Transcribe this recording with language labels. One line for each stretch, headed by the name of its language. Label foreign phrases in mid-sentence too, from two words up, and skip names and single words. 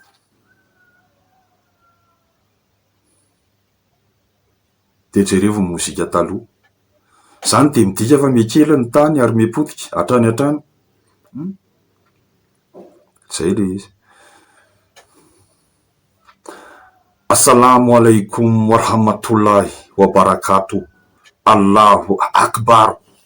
Malagasy: Dia jereo mozika taloha. Zany dia midika fa mekely ny tany ary mepotika hatrany hatrany. Zay le izy.
Arabic: السلام عليكم ورحمة الله وبركاته. الله أكبر.